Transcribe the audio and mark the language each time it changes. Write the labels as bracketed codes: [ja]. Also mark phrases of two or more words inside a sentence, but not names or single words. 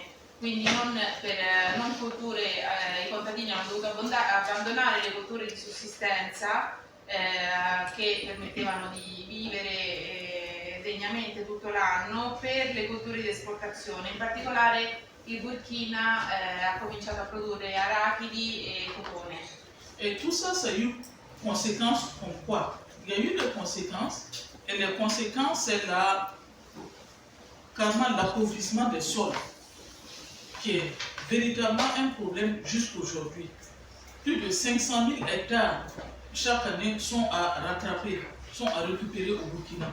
[it] Quindi non colture, i contadini hanno dovuto abbandonare le colture di sussistenza che permettevano di vivere degnamente tutto l'anno per le colture di esportazione. In particolare il Burkina ha cominciato a produrre arachidi e cotone. [fr] Et tout ça, ça a eu conséquences comme quoi? Il y a eu des conséquences, et les conséquences, c'est carrément l'appauvrissement des sols, qui est véritablement un problème jusqu'aujourd'hui. Plus de 500 000 hectares chaque année sont à rattraper, sont à récupérer au Burkina.